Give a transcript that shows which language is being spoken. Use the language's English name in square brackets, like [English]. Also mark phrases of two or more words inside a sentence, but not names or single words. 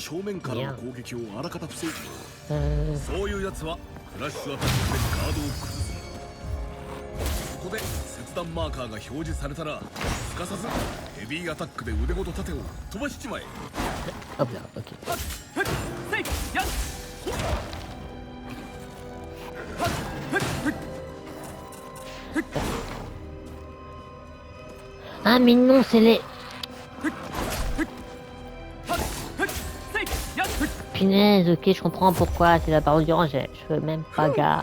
[Japanese] 正面からの攻撃をあらかた防ぐそういうやつはフラッシュアタックでガードを崩すここで切断マーカーが表示されたらすかさずヘビーアタックで腕ごと盾を飛ばしちまえ [French] Hop là, ok. Ah mais non, c'est les... Punaise, ok, je comprends pourquoi, c'est la barre d'urgence, je fais même pas gaffe.